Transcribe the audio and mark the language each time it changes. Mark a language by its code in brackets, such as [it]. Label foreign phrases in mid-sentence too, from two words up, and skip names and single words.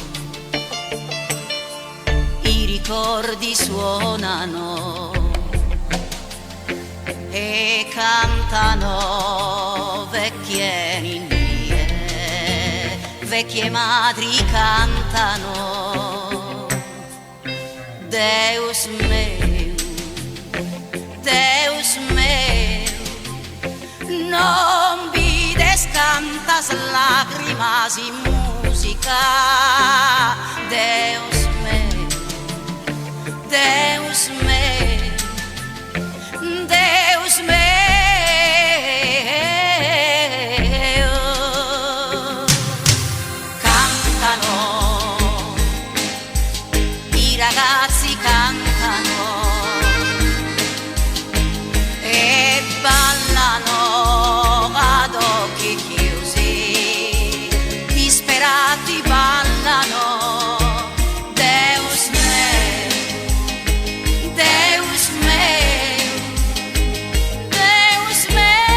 [it] i ricordi suonano e cantano vecchie ninnie, vecchie madri cantano [sc] Deus meu, Deus meu, non vides cantas lágrimas y música, Deus meu, Deus meu, Deus meu. [it] Cantano, i ragazzi cantano e ballano ad occhi chiusi, disperati ballano [sc] Deus meu, Deus meu, Deus meu.